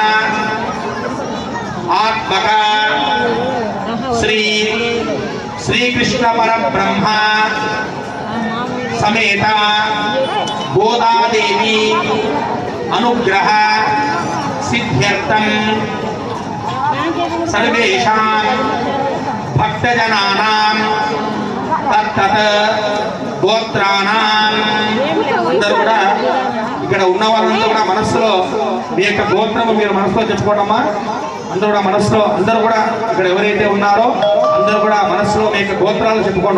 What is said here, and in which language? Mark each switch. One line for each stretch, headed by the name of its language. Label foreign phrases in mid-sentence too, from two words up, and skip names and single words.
Sanskrit: आत्मक श्री श्रीकृष्ण परब्रह्म समेत गोदादेवी अनुग्रह सिद्ध्यर्थम सर्वेषां భక్తజనానాం తత్తత్ గోత్రానాం.
Telugu: అందరూ కూడా ఇక్కడ ఉన్న వాళ్ళందరూ కూడా మనస్సులో మీ యొక్క గోత్రము మీరు మనసులో చెప్పుకోవడమ్మా. అందరూ కూడా మనసులో, అందరూ కూడా ఇక్కడ ఎవరైతే ఉన్నారో అందరూ కూడా మనసులో మీ యొక్క గోత్రాలు చెప్పుకోండి.